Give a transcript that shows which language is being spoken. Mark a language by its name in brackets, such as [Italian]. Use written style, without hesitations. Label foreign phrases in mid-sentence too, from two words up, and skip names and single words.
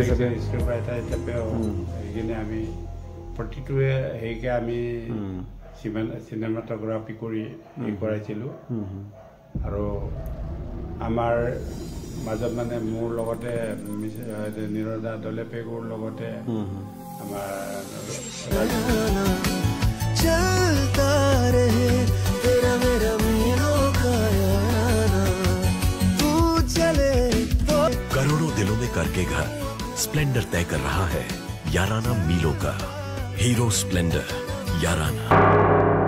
[Assamese] হিচাপে সেইখিনি আমি প্ৰতিটোৱে সেইকে আমি চিনেমাটোগ্ৰাফি কৰি কৰাইছিলোঁ আৰু আমাৰ মাজত মানে মোৰ লগতে নিৰদা দলেপেগুৰ লগতে আমাৰ [Hindi] करोड़ों दिलों में करके घर स्प्लेंडर तय कर रहा है याराना मीलों का हीरो स्प्लेंडर याराना।